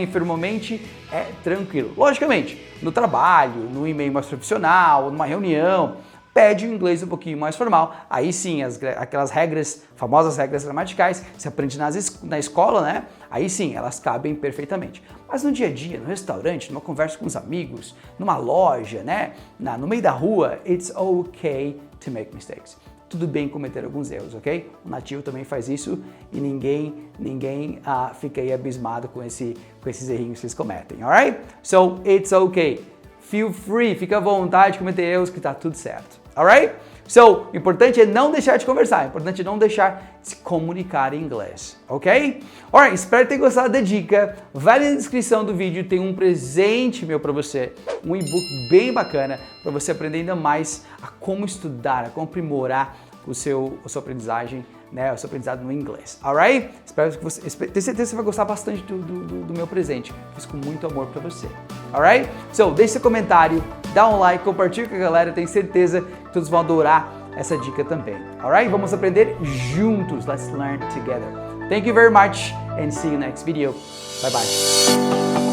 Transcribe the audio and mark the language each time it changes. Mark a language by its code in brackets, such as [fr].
[pt] Informalmente é tranquilo. Logicamente, no trabalho, no e-mail mais profissional, numa reunião, pede o inglês um pouquinho mais formal, aí sim, aquelas regras, famosas regras gramaticais, se aprende na escola, né? Aí sim, elas cabem perfeitamente. Mas no dia a dia, no restaurante, numa conversa com os amigos, numa loja, né? No meio da rua, [en] it's okay to make mistakes. [pt] Tudo bem cometer alguns erros, ok? O nativo também faz isso e ninguém fica aí abismado com esses errinhos que eles cometem, alright? [en] So, it's okay. Feel free, [pt] fica à vontade de cometer erros que tá tudo certo. Alright? So, o importante é não deixar de conversar, o importante é não deixar de se comunicar em inglês, ok? Alright, espero ter gostado da dica. Vai na descrição do vídeo, tem um presente meu para você, um e-book bem bacana para você aprender ainda mais a como estudar, a como aprimorar a sua aprendizagem, né, o seu aprendizado no inglês, alright? Espero que tenho certeza que você vai gostar bastante do meu presente, fiz com muito amor para você, alright? So, deixe seu comentário, dá um like, compartilha com a galera, tenho certeza que todos vão adorar essa dica também, alright? Vamos aprender juntos, [en] let's learn together. Thank you very much and see you next video. Bye bye.